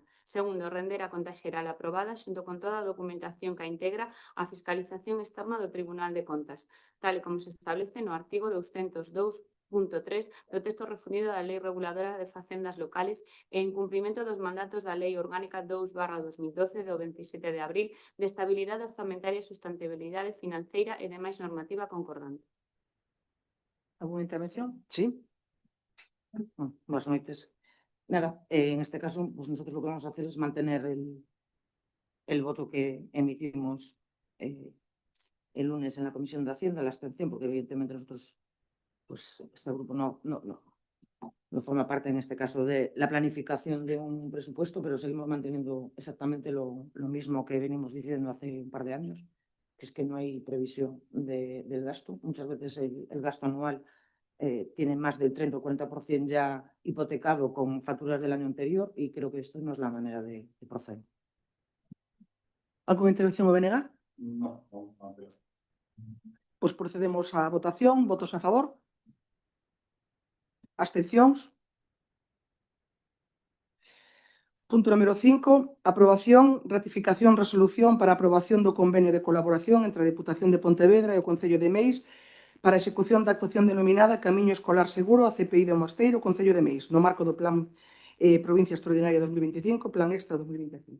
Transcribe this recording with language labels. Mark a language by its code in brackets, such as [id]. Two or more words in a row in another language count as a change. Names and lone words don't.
[gl] Segundo, render a conta xeral aprobada xunto con toda a documentación que a integra a fiscalización externa do Tribunal de Contas, tal e como se establece no artigo 202.3 do texto refundido da Lei Reguladora de Facendas Locales e en cumprimento dos mandatos da Lei Orgánica 2/2012 do 27 de abril de estabilidade orzamentaria e sustentabilidade financeira e demais normativa concordante. Algúnha intervención? Sí. Boas noites. [es] Nada, en este caso, pues nosotros lo que vamos a hacer es mantener el voto que emitimos el lunes en la Comisión de Hacienda, la abstención, porque evidentemente nosotros, pues este grupo no forma parte en este caso de la planificación de un presupuesto, pero seguimos manteniendo exactamente lo mismo que venimos diciendo hace un par de años, que es que no hay previsión del gasto. Muchas veces el gasto anual tiene más del 30 o 40% ya hipotecado con facturas del año anterior y creo que esto no es la manera de proceder. ¿Alguna intervención o BNG? No. [gl] Pues procedemos á votación. Votos a favor? Abstencións? Punto número 5. Aprobación, ratificación, resolución para aprobación do convenio de colaboración entre a Deputación de Pontevedra e o Concello de Meis para a execución da actuación denominada Camiño Escolar Seguro a CPI de Mosteiro, Concello de Meis, no marco do Plan Provincia Extraordinaria 2025, Plan Extra 2025.